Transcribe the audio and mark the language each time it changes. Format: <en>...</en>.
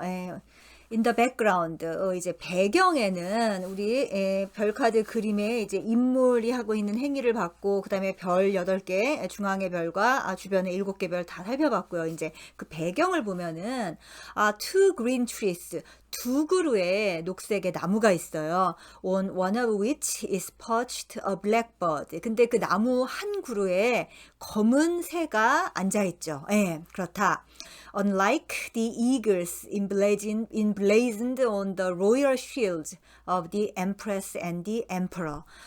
<en>in the background,</en> <ko>이제 배경에는 우리 별 카드 그림에 이제 인물이 하고 있는 행위를 봤고, 그 다음에 별 8개, 중앙의 별과 주변에 7개 별 다 살펴봤고요. 이제 그 배경을 보면은,</ko> <en>two green trees,</en> <ko>두 그루의 녹색의 나무가 있어요.</ko> <en>On one of which is perched a blackbird.</en> <ko>근데 그 나무 한 그루에 검은 새가 앉아있죠. 그렇다.</ko> <en>Unlike the eagles emblazoned on the royal shields of the Empress and the Emperor.</en>